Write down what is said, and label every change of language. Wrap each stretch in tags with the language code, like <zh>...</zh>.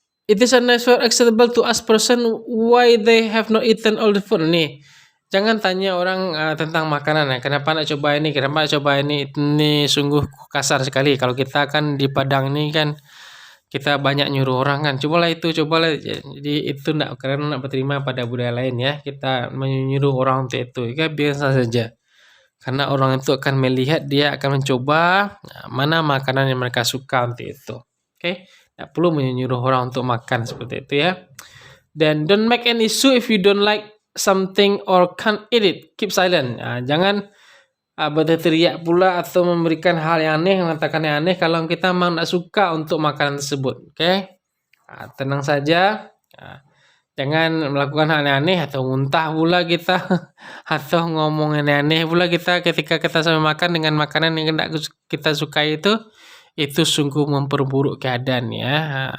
<en>It is unnecessary acceptable to ask person why they have not eaten all the food.</en> <id>Nih, jangan tanya orang tentang makanan ya. Kenapa nak coba ini? Kenapa nak coba ini? Ini sungguh kasar sekali. Kalau kita kan di Padang ini kan kita banyak nyuruh orang kan. Cobalah itu, cobalah. Jadi itu nak karena nak berterima pada budaya lain ya. Kita menyuruh orang untuk itu. Ya, biasa saja. Karena orang itu akan melihat, dia akan mencoba mana makanan yang mereka suka untuk itu. Oke. Tak perlu menyuruh orang untuk makan seperti itu ya. Dan</id> <en>don't make an issue if you don't like something or can't eat it. Keep silent.</en> <id>Jangan berteriak pula atau memberikan hal yang aneh, mengatakan yang aneh kalau kita memang tak suka untuk makanan tersebut. Oke? Tenang saja. Jangan melakukan hal yang aneh atau muntah pula kita atau ngomong yang aneh pula kita ketika kita sama makan dengan makanan yang tidak kita sukai itu sungguh memperburuk keadaan ya.</id>